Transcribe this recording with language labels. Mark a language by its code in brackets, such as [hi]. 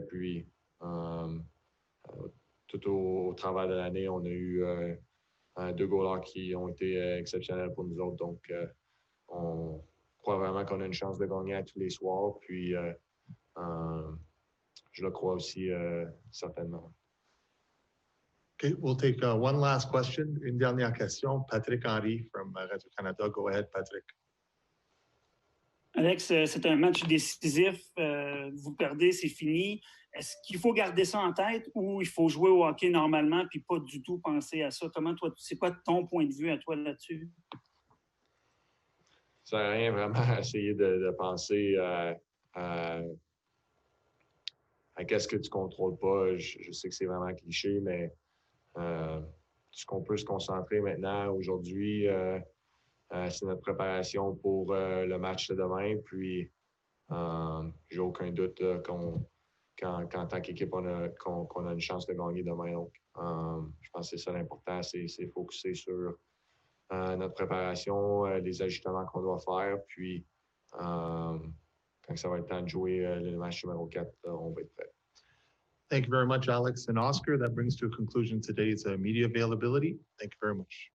[fr] Puis, tout au travers de l'année, on a eu 2 goalers qui ont été exceptionnels pour nous autres. Donc, on croit vraiment qu'on a une chance de gagner à tous les soirs. Puis, je le crois aussi certainement. [en] Okay, we'll take one last question. [fr] Une dernière question. [en] Patrick Henry from Radio-Canada. Go ahead, Patrick. [fr] Alex, c'est un match décisif. Vous perdez, c'est fini. Est-ce qu'il faut garder ça en tête ou il faut jouer au hockey normalement puis pas du tout penser à ça? Comment toi, c'est quoi ton point de vue à toi là-dessus? Ça sert à rien vraiment à essayer de penser à qu'est-ce que tu contrôles pas. Je sais que c'est vraiment cliché, mais ce qu'on peut se concentrer maintenant, aujourd'hui, c'est notre préparation pour le match de demain. Puis, j'ai aucun doute qu'en tant qu'équipe, qu'on a une chance de gagner demain. Donc, je pense que c'est ça l'important, c'est focuser sur notre préparation, les ajustements qu'on doit faire. Puis, quand ça va être temps de jouer le match numéro 4, on va être prêt. [en] Thank you very much, Alex and Oscar. That brings to a conclusion today's media availability. Thank you very much.